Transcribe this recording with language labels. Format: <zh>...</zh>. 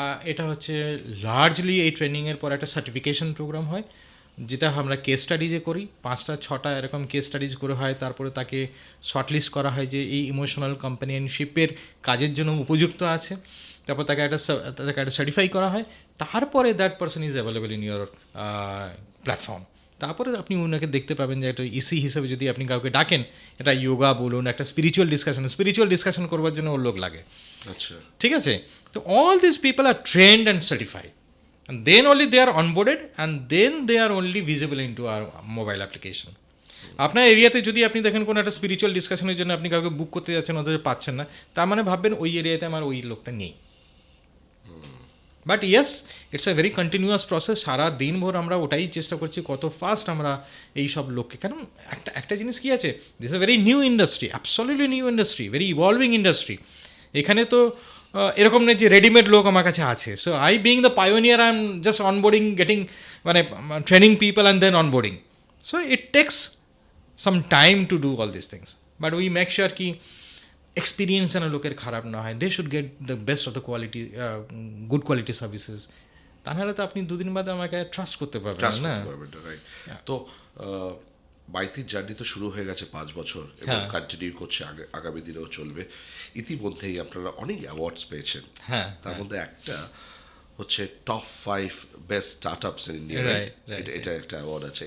<bn>এটা হচ্ছে লার্জলি এই ট্রেনিংয়ের পর একটা সার্টিফিকেশন প্রোগ্রাম হয়, যেটা আমরা কেস স্টাডিজে করি, 5-6টা এরকম কেস স্টাডিজ করে হয়, তারপরে তাকে শর্টলিস্ট করা হয় যে এই ইমোশনাল কম্পানিয়নশিপের কাজের জন্য উপযুক্ত আছে, তারপর তাকে একটা সার্টিফাই করা হয়, তারপরে that person is available in your platform. তারপরে আপনি ওনাকে দেখতে পাবেন যে একটা ইসি হিসেবে যদি আপনি কাউকে ডাকেন, এটা যোগা বলুন, একটা স্পিরিচুয়াল ডিসকাশন করবার জন্য ওর লোক লাগে, আচ্ছা, ঠিক আছে?</bn> <en>তো all this people are trained and certified, and then only they are onboarded, and then they are only visible into our mobile application.</en> <bn>আপনার এরিয়াতে যদি আপনি দেখেন কোনো একটা স্পিরিচুয়াল ডিসকাশনের জন্য আপনি কাউকে বুক করতে যাচ্ছেন, অথচ পাচ্ছেন না, তার মানে ভাববেন ওই এরিয়াতে আমার ওই লোকটা নেই।</bn> <en>But yes, it's a very continuous process. সারা দিনভর আমরা ওটাই চেষ্টা করছি কত ফাস্ট আমরা এই সব লোককে, কারণ একটা জিনিস কী আছে, this a very new industry, absolutely new industry, very evolving industry. এখানে তো এরকম নেই যে রেডিমেড লোক আমার কাছে আছে। So I being the pioneer, I am just onboarding, getting মানে training people and then onboarding. So it takes some time to do all these things, but we make sure ki experience যেন লোকের খারাপ না হয়, they should get the best of the quality, good quality services.</en> <bn>তা নাহলে তো আপনি দুদিন বাদে আমাকে ট্রাস্ট করতে পারবেন না।</bn> <en>Right.</en> <bn>তো মাইতির জার্নি তো শুরু হয়ে গেছে 5 বছর এবং কন্টিনিউ করছে, আগামী দিনেও চলবে। ইতিমধ্যেই আপনারা অনেক অ্যাওয়ার্ডস পেয়েছেন, তার মধ্যে একটা হচ্ছে টপ 5 বেস্ট স্টার্ট আপস ইন ইন্ডিয়া, এটা একটা অ্যাওয়ার্ড আছে।</bn>